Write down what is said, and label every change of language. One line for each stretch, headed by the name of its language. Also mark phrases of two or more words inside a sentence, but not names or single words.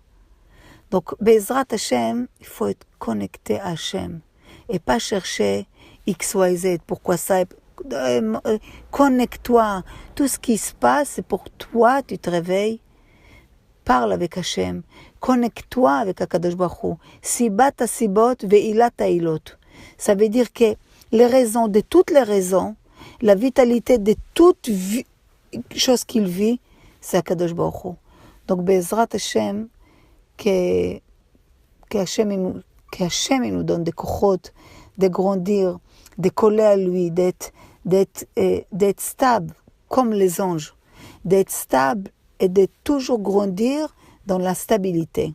French: Donc,
Hebrew: בעזרת השם,
French: il faut être connecté à Hashem et pas chercher X, Y, Z, pourquoi ça. Connecte-toi. Tout ce qui se passe, c'est pour toi, tu te réveilles, parle avec Hashem, connecte-toi avec
Hebrew: הקדוש ברוך הוא. סיבת הסיבות ועילת העילות.
French: Ça veut dire que les raisons, de toutes les raisons, la vitalité de toute chose qu'il vit, c'est
Hebrew: הקדוש ברוך הוא.
French: Donc,
Hebrew: בעזרת השם,
French: que Hashem nous donne des kochot, de grandir, de coller à lui, d'être stable, comme les anges, d'être stable et de toujours grandir dans la stabilité.